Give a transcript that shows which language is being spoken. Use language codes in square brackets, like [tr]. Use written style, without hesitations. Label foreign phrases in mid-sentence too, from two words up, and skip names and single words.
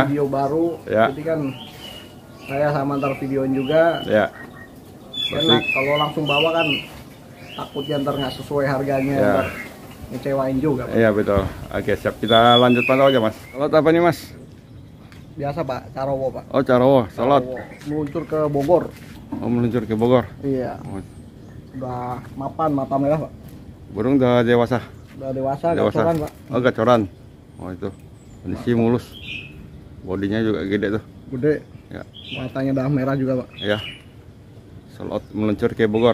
[id] video baru. Ya. Jadi kan saya sama ntar videoin juga. Ya. Enak kalau langsung bawa kan takutnya ntar nggak sesuai harganya, Ya. ntar ngecewain juga Pak. Iya betul. Oke siap. Kita lanjut pantau aja Mas. Salot apa nih Mas? Biasa Pak, Carowo Pak. Oh Carawa, salot. Carowo. Meluncur ke Bogor. Oh meluncur ke Bogor. Iya. Oh, Udah mata merah Pak. burung udah dewasa. Udah dewasa, Dewasa. gacoran Pak. Oh gacoran. Oh itu. Kondisi mulus. Bodinya juga gede tuh. Gede. Ya. Matanya udah merah juga Pak. Ya. Salot meluncur ke Bogor.